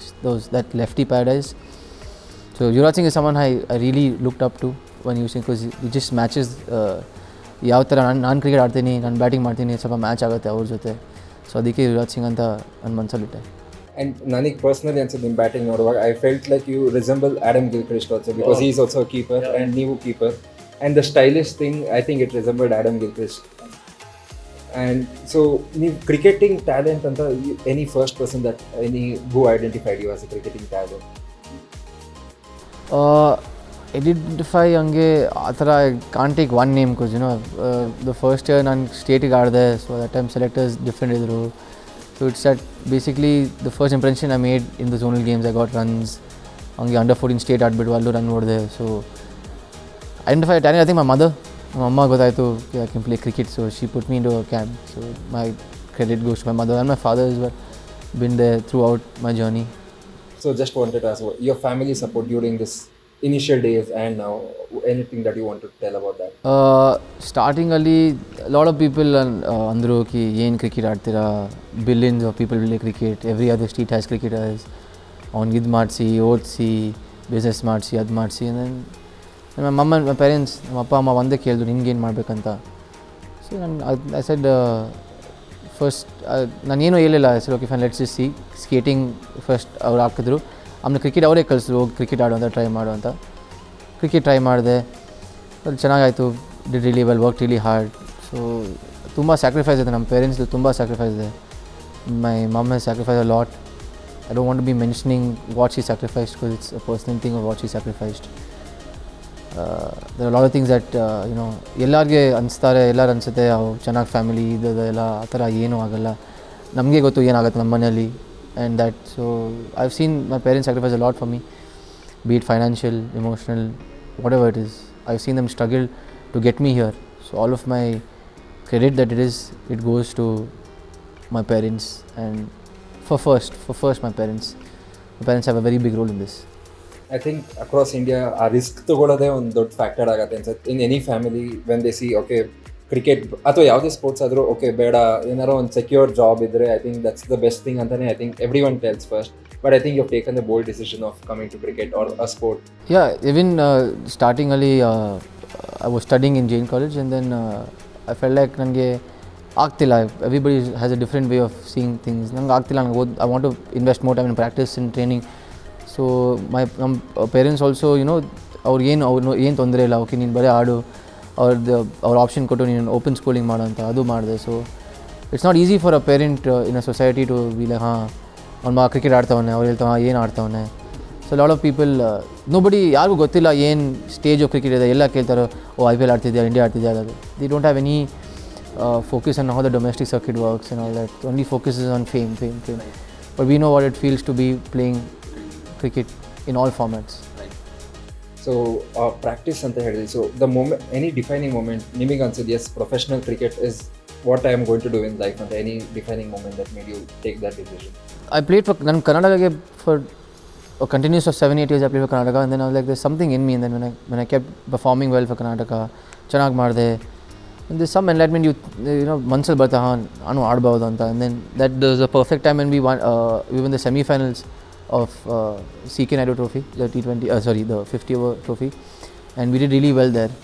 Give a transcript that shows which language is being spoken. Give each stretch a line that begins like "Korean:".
English: So that lefty paradise. So Yuvraj Singh is someone I really looked up to when using, because he just matches
Kannada: ಯಾವ ಥರ ನಾನು cricket ಆಡ್ತೀನಿ, ನಾನು batting ಮಾಡ್ತೀನಿ, ಸ್ವಲ್ಪ match ಆಗುತ್ತೆ ಅವ್ರ ಜೊತೆ. ಸೊ ಅದಕ್ಕೆ ಯುವರಾಜ್ ಸಿಂಗ್ ಅಂತ ನನ್ನ ಮನಸ್ಸಲ್ಲಿಟ್ಟೆ.
English: and
Kannada: ನನಗೆ ಪರ್ಸ್ನಲಿ ಅನ್ಸುತ್ತೆ ನಿಮ್ಮ ಬ್ಯಾಟಿಂಗ್ ನೋಡುವಾಗ,
English: I felt like you resemble Adam Gilchrist also, because he is also keeper and
Kannada: ನೀವು keeper.
English: And the stylish thing, I think it resembled Adam Gilchrist. And so ನೀವು cricketing talent ಅಂತ any first person that who identified you as a cricketing talent? Identify
Kannada: ಹಂಗೆ ಆ ಥರ
English: I can't take one name, because the first year
Kannada: ನಾನು ಸ್ಟೇಟಿಗೆ ಆಡಿದೆ.
English: So that time selectors different ಇದ್ದರು. So it's that basically the first impression I made in the zonal games. I got runs.
Kannada: ಹಂಗೆ under 14 state ಆಡಿಬಿಟ್ಟು ಅಲ್ಲೂ run ನೋಡಿದೆ.
English: so identify talent, I think my mother,
Kannada: ನಮ್ಮ ಅಮ್ಮ ಗೊತ್ತಾಯಿತು
English: I can play cricket. So she put me in to a camp. So my credit goes to my mother and my father is been there throughout my journey. So just wanted to ask your family support during this initial days and now, anything that you want to tell about that?
Kannada: ಸ್ಟಾರ್ಟಿಂಗಲ್ಲಿ lot of people ಅಂದರು ಕಿ ಏನು cricket ಆಡ್ತೀರಾ,
English: billions of people play cricket, every other state has cricketers,
Kannada: ಅವ್ನಿಗೆ ಇದು ಮಾಡಿಸಿ, ಓದಿಸಿ, business ಮಾಡಿಸಿ, ಅದು ಮಾಡಿಸಿ. ನನ್ನ ಪೇರೆಂಟ್ಸ್, ನಮ್ಮ ಅಪ್ಪ ಅಮ್ಮ ಒಂದೇ ಕೇಳಿದ್ರು, ನಿನ್ಗೇನು ಮಾಡಬೇಕಂತ.
English: so I said first,
Kannada: ನಾನೇನು ಹೇಳಿಲ್ಲ.
English: sir okay fine, let's see skating first
Kannada: ಅವ್ರು ಹಾಕಿದ್ರು. ಆಮೇಲೆ ಕ್ರಿಕೆಟ್ ಅವರೇ ಕಳಿಸಿದ್ರು, ಹೋಗಿ ಕ್ರಿಕೆಟ್ ಆಡು ಅಂತ, ಟ್ರೈ ಮಾಡು ಅಂತ. ಕ್ರಿಕೆಟ್ ಟ್ರೈ ಮಾಡಿದೆ, ಅದು ಚೆನ್ನಾಗಾಯಿತು.
English: Did really well, work really hard.
Kannada: So ತುಂಬ ಸ್ಯಾಕ್ರಿಫೈಸ್ ಇದೆ ನಮ್ಮ ಪೇರೆಂಟ್ಸ್ದು, ತುಂಬ ಸ್ಯಾಕ್ರಿಫೈಸ್ ಇದೆ.
English: My mum has sacrifice a lot. I don't want to be mentioning what she sacrificed, because it's a personal thing of what she sacrificed. There are lot of things that
Kannada: ಎಲ್ಲರಿಗೆ ಅನಿಸ್ತಾರೆ, ಎಲ್ಲರೂ ಅನಿಸುತ್ತೆ ಅವು ಚೆನ್ನಾಗಿ ಫ್ಯಾಮಿಲಿ ಇದೆಲ್ಲ, ಆ ಥರ ಏನೂ ಆಗೋಲ್ಲ. ನಮಗೆ ಗೊತ್ತು ಏನಾಗುತ್ತೆ ನಮ್ಮ ಮನೆಯಲ್ಲಿ.
English: And that, so I've seen my parents sacrifice a lot for me, be it financial, emotional, whatever it is. I've seen them struggle to get me here. So all of my credit that it goes to my parents. And for first my parents have a very big role in this. I think across India
Kannada: ಆ risk ತಗೊಳ್ಳೋದೇ ಒಂದು ದೊಡ್ಡ factor ಆಗುತ್ತೆ ಅನ್ಸುತ್ತೆ.
English: in any family when they see okay cricket
Kannada: ಅಥವಾ ಯಾವುದೇ sports ಆದರೂ okay ಬೇಡ, ಏನಾರೋ ಒಂದು ಸೆಕ್ಯೂರ್ ಜಾಬ್ ಇದ್ದರೆ
English: I think that's the best thing ಅಂತಲೇ I think everyone tells first. But I think you have taken the bold decision of coming to cricket or a sport. Yeah, even ಸ್ಟಾರ್ಟಿಂಗಲ್ಲಿ I was studying in Jain college, and then I felt like
Kannada: ನನಗೆ ಆಗ್ತಿಲ್ಲ.
English: Everybody has a different way of seeing things.
Kannada: ನಂಗೆ ಆಗ್ತಿಲ್ಲ, ನಂಗೆ
English: I want to invest more time in practice in training.
Kannada: So ನಮ್ಮ parents also ಅವ್ರು ಏನು ತೊಂದರೆ ಇಲ್ಲ, ಓಕೆ ನೀನು ಬರೀ ಆಡು, ಅವ್ರ ಆಪ್ಷನ್ ಕೊಟ್ಟು ನೀನು ಓಪನ್ ಸ್ಕೂಲಿಂಗ್ ಮಾಡು ಅಂತ, ಅದು ಮಾಡಿದೆ.
English: so it's not easy for a parent in a society to be like,
Kannada: ಅವ್ನ ಮಗ ಕ್ರಿಕೆಟ್ ಆಡ್ತಾವನೆ, ಅವ್ರು ಹೇಳ್ತಾವ ಏನು ಆಡ್ತಾವನೆ.
English: so lot of people, nobody,
Kannada: ಯಾರಿಗೂ ಗೊತ್ತಿಲ್ಲ ಏನು ಸ್ಟೇಜ್ ಆಫ್ ಕ್ರಿಕೆಟ್ ಇದೆ. ಎಲ್ಲ ಕೇಳ್ತಾರೆ, IPL ಆಡ್ತಿದ್ಯಾ, ಇಂಡಿಯಾ ಆಡ್ತಿದ್ಯಾ,
English: ಅದು they don't have any focus on how the domestic circuit works and all that. Only focus is on fame. But we know what it feels to be playing cricket in all formats.
Kannada: So practice ಅಂತ ಹೇಳಿದ್ರಿ.
English: so the moment, any defining moment
Kannada: ನಿಮಗೆ ಅನ್ಸಿದ್ದು
English: As professional cricket is what I am going to do in life ಅಂತ any defining moment that made you take that decision? I played for Karnataka for a continuous of 7-8 years. I played for Karnataka, and then I was like, there's something in me. And then when I kept performing well for Karnataka,
Kannada: ಚೆನ್ನಾಗಿ ಮಾಡಿದೆ,
English: and there's some enlightenment, you know,
Kannada: ಮನ್ಸಲ್ಲಿ ಬರ್ತಾ ನಾನು ಆಡ್ಬೋದು ಅಂತ.
English: And then that was a perfect time when we won the semi-finals of CK Naidu Trophy, the the 50-over trophy, and we did really well there.